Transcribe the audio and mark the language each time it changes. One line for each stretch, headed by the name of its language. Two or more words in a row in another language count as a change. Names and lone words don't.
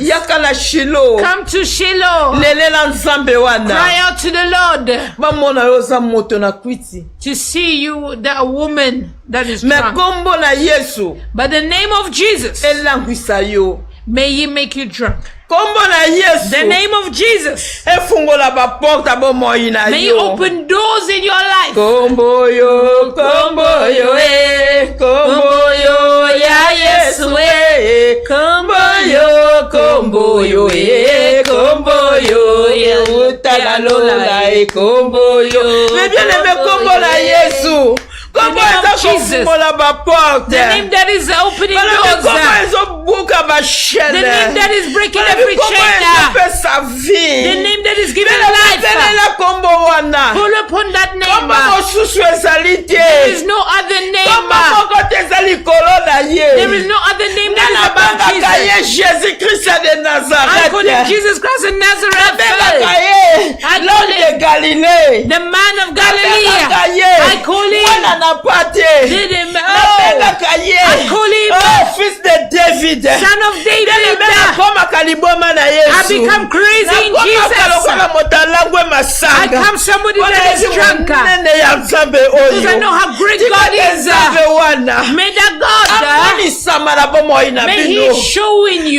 English: Come to Shiloh, cry out to the Lord to see you, that woman that is drunk. But the name of Jesus, may He make you drunk. The name of Jesus, may He open doors in your life.
Lingala: Kombo yo, ya Yesu, kombo yo, ya utalalola, kombo yo.
French: Mais bien aimé,
Lingala: kombo la Yesu.
English: The name of Jesus, the name that is opening doors, the name that is breaking every chain, the name that is giving life. Pull upon that name. There is no other name. There is no other name that is above Jesus. I call Him Jesus Christ of Nazareth. I call Him the man of Galilee. I call Him I call Him
French: fils de David,
English: son of David. I become crazy in Jesus. I become somebody that is drunk. Because I know how great God is. May that God, may He showing you.